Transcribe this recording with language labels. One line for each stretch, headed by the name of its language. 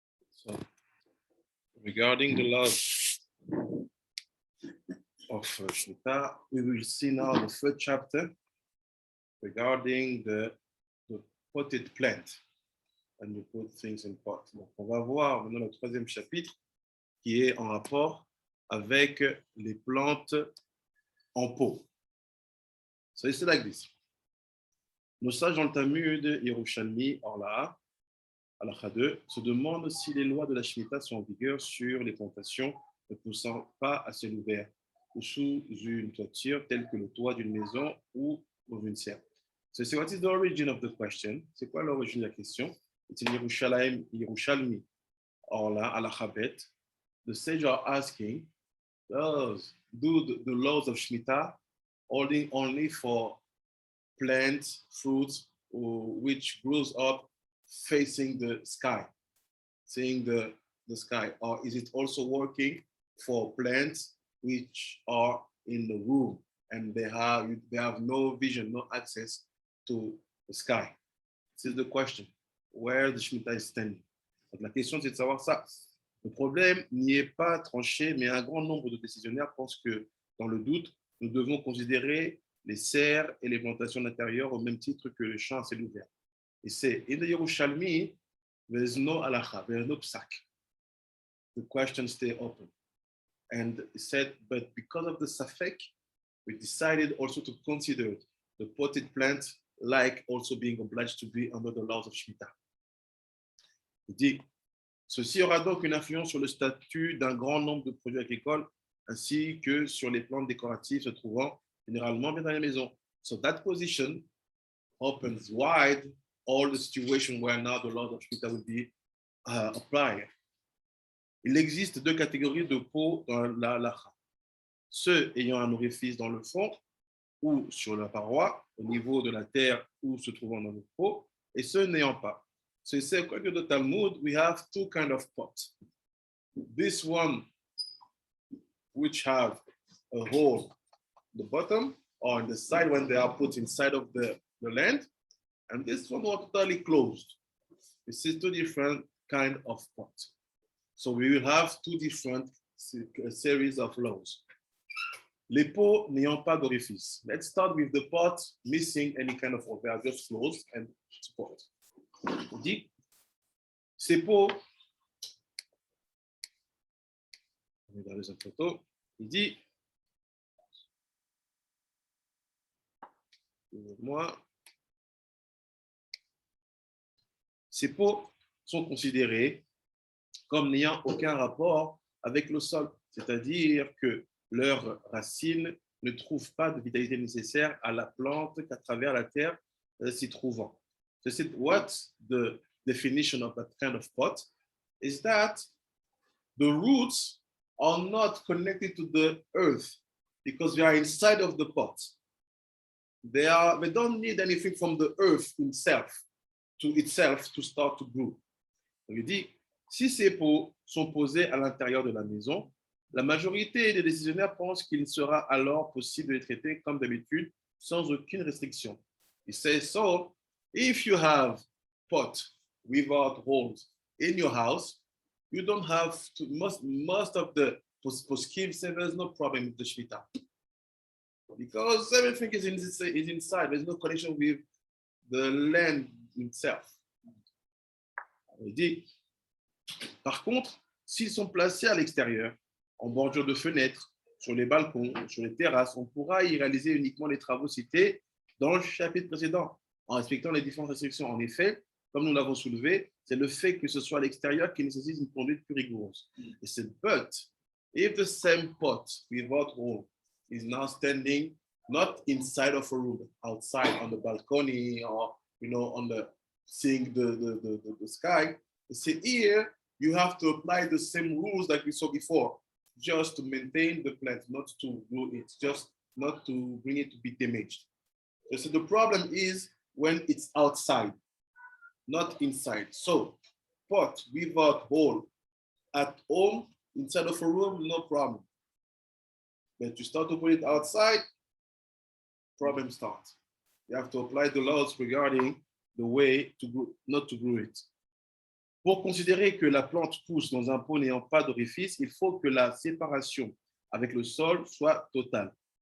English: So, regarding the laws of Shemita, we will see now the third chapter regarding the potted plant. And you put things in pot.
French: Donc, on va voir maintenant le troisième chapitre qui est en rapport avec les plantes en pot.
English: So it's like this.
French: Nos sages dans le Talmud, Yerushalmi, Orla, Halacha 2, se demandent si les lois de la Shemitah sont en vigueur sur les plantations ne poussant pas à ciel ouvert ou sous une toiture telle que le toit d'une maison ou dans une serre.
English: So, what is the origin of the question?
French: C'est quoi l'origine de la question?
English: It's in Yerushalmi, Orla, Halacha Bet. The sages are asking, do the laws of Shemitah only for plants, fruits, which grows up facing the sky, seeing the sky, or is it also working for plants which are in the room and they have no vision, no access to the sky? This is the question, where the Shemitah is standing.
French: Donc, la question, c'est de savoir ça. Le problème n'y est pas tranché, mais un grand nombre de décisionnaires pensent que, dans le doute, nous devons considérer les serres et les plantations d'intérieur au même titre que le champ à ciel ouvert. Et c'est,
English: in the Yerushalmi, there is no halacha, there is no psak. The question stay open. And he said, but because of the safek, we decided also to consider the potted plant like also being obliged to be under the laws of Shemita.
French: Il dit, ceci aura donc une influence sur le statut d'un grand nombre de produits agricoles ainsi que sur les plantes décoratives se trouvant généralement bien dans les maisons.
English: So that position opens wide all the situation where now the laws of Shemita will be applied.
French: Il existe deux catégories de peau dans la halacha. Ceux ayant un orifice dans le fond ou sur la paroi, au niveau de la terre ou se trouvant dans le pot, et ceux n'ayant pas.
English: So he said, according to the Talmud, we have two kinds of pots. This one, which have a hole at the bottom or on the side when they are put inside of the land, and this one was totally closed. This is two different kinds of pots. So we will have two different series of laws.
French: Les pots n'ayant pas d'orifice.
English: Let's start with the pot missing any kind of hole. They are just closed and support.
French: On dit, ces pots, on est dans les autres photos, il dit, moi, ces pots sont considérés comme n'ayant aucun rapport avec le sol, c'est-à-dire que leurs racines ne trouvent pas de vitalité nécessaire à la plante qu'à travers la terre s'y trouvant.
English: So what's the definition of that kind of pot? Is that the roots are not connected to the earth because they are inside of the pot. They don't need anything from the earth itself to start to grow.
French: Donc, il dit, si ces pots sont posés à l'intérieur de la maison, la majorité des décisionnaires pensent qu'il sera alors possible de les traiter comme d'habitude sans aucune restriction.
English: Il says, so, if you have pot without holes in your house, you don't have to, most of the poskim say there's no problem with the Shemita. Because everything is inside, there's no connection with the land itself.
French: Il dit, par contre, s'ils sont placés à l'extérieur, en bordure de fenêtres, sur les balcons, sur les terrasses, on pourra y réaliser uniquement les travaux cités dans le chapitre précédent, en respectant les différentes restrictions. En effet, comme nous l'avons soulevé, c'est le fait que ce soit à l'extérieur qui nécessite une conduite plus rigoureuse. Et c'est
English: but, if the same pot without hole is now standing not inside of a room, outside on the balcony or on the seeing the sky,
French: c'est
English: here you have to apply the same rules that we saw before, just to maintain the plant, not to grow it, just not to bring it to be damaged. So the problem is when it's outside, not inside. So pot without hole at home, inside of a room, no problem. But you start to put it outside, problem starts. You have to apply the laws regarding the way to grow, not to grow it.
French: Pour considérer que la plante pousse dans un pot n'ayant pas d'orifice, il faut que la séparation avec le sol soit totale.